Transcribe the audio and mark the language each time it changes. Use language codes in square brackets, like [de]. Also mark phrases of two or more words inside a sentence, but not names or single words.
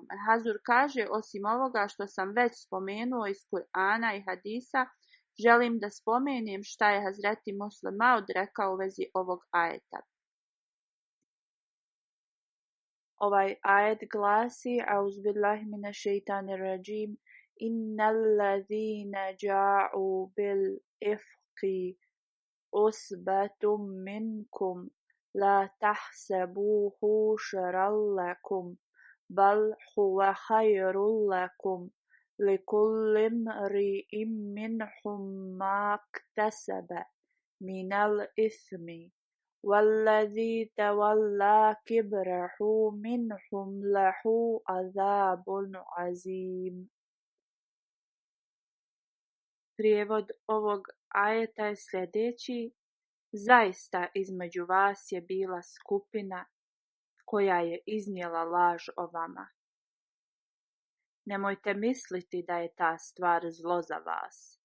[bs] Hazur kaže: osim ovoga što sam već spomenuo iz Kur'ana i hadisa, želim da spomenem šta je Hazreti Muslim Maud rekao u vezi ovog ajeta. Ovaj ajet glasi: [ar] أعوذ بالله من الشيطان الرجيم إن الذين جاءوا بالإفك عصبة منكم لا تحسبوه شرا لكم بل هو خير لكم لكل امرئ منهم ما اكتسب من الإثم والذي تولى كبره منهم له عذاب عظيم. [bs] Prijevod ovog ajeta je sljedeći: zaista između vas je bila skupina koja je iznijela laž o vama. Nemojte misliti da je ta stvar zlo za vas.